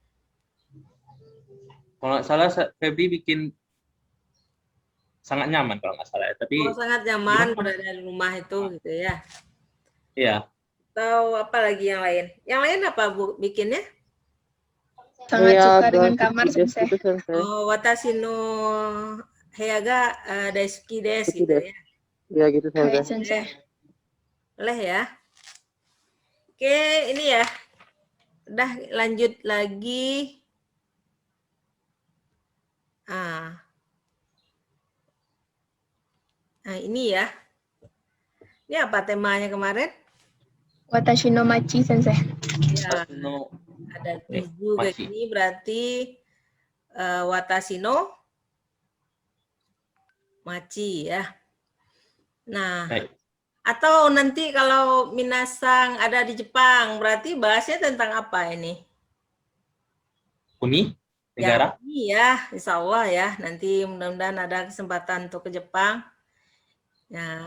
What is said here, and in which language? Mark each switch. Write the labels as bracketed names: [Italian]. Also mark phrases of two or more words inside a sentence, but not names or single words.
[Indonesian] Kalau nggak salah Febri bikin sangat nyaman kalau nggak salah ya. Tapi sangat nyaman berada di rumah itu gitu ya. iya. Atau apa lagi yang lain? Yang lain apa Bu bikinnya? Sangat suka Kayak dengan kamar, [Japanese] Daisuki desu Sensei. [Indonesian] gitu Sensei. [Japanese] Oh, watashi no heyaga daisuki desu Daisuki [Indonesian] gitu [Japanese] desu. [Indonesian] ya. Ya gitu Baik, Sensei. Sensei. Boleh ya. Oke, ini ya. Udah lanjut lagi. Nah, ini ya. Ini apa temanya kemarin? [Japanese] Watashi no machi, Sensei. [Indonesian] Ya, No. ada 7 kayak machi. gini berarti [Japanese] watashi no machi [Indonesian] ya. Nah, Baik. atau nanti kalau minasang ada di Jepang, berarti bahasnya tentang apa ini? Uni negara. Ya, [Arabic] إن شاء الله [Indonesian] ya. Nanti mudah-mudahan ada kesempatan untuk ke Jepang. Ya,